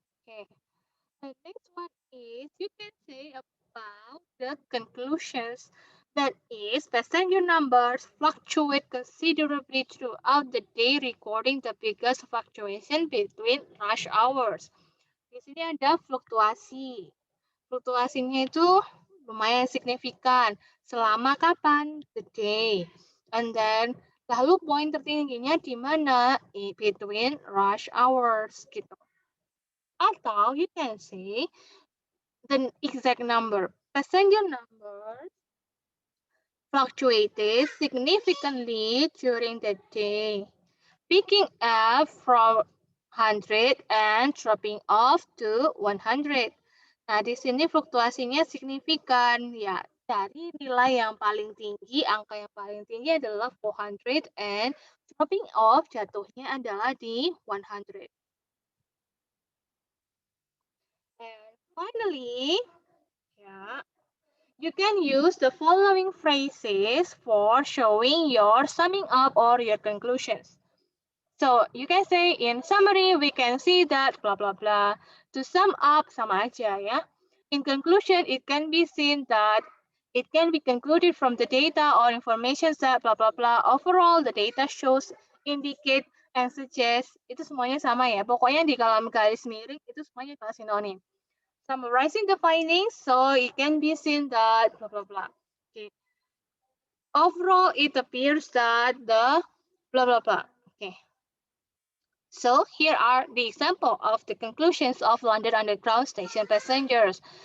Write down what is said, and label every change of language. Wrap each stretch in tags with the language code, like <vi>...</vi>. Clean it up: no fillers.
<en>Okay. The next one is you can say about the conclusions. That is, passenger numbers fluctuate considerably throughout the day, recording the biggest fluctuation between rush hours.</en> <id>Di sini ada fluktuasi. Fluktuasinya itu lumayan signifikan. Selama kapan?</id> <en>The day. And then,</en> <id>lalu poin tertingginya di mana?</id> <en>Between rush hours,</en> <id>gitu. Atau</id> <en>you can say the exact number. Passenger numbers fluctuated significantly during the day, picking up from 100 and dropping off to 100.</en> <id>Nah, di sini fluktuasinya signifikan, ya, dari nilai yang paling tinggi, angka yang paling tinggi adalah 400</id> <en>and dropping off</en> <id>jatuhnya adalah di 100.</id> <en>And finally, yeah, you can use the following phrases for showing your summing up or your conclusions. So you can say in summary, we can see that blah, blah, blah. To sum up,</en> <id>sama aja ya.</id> <en>In conclusion, it can be seen that it can be concluded from the data or information that blah, blah, blah. Overall, the data shows, indicate, and suggest.</en> <id>Itu semuanya sama ya. Pokoknya di dalam garis miring itu semuanya adalah sinonim.</id> <en>Summarizing the findings, so it can be seen that blah, blah, blah. Okay. overall, it appears that the blah blah blah. Okay. So here are the example of the conclusions of London Underground station passengers.</en>